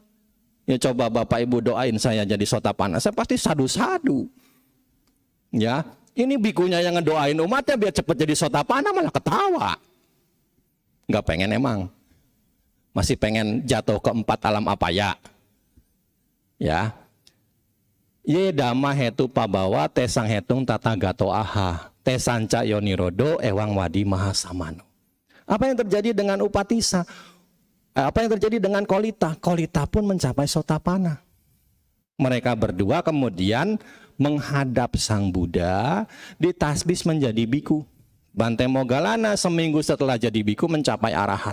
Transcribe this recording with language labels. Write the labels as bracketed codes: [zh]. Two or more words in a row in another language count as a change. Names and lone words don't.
[id] Ya coba Bapak Ibu doain saya jadi Sotapanna, saya pasti sadu. Ya, ini bikunya yang ngedoain umatnya biar cepat jadi Sotapanna malah ketawa. Nggak pengen emang. Masih pengen jatuh ke 4 alam apa ya? Ya. [pi] Ye dhamma hetu pabawa tesang hetung tata gato aha tesanca yonirodo ewang wadi mahasamano. [id] Apa yang terjadi dengan Upatissa? Apa yang terjadi dengan Kolita? Kolita pun mencapai Sotapanna. Mereka berdua kemudian menghadap Sang Buddha, ditasbis menjadi biku. Bante Moggallana seminggu setelah jadi biku mencapai arahat.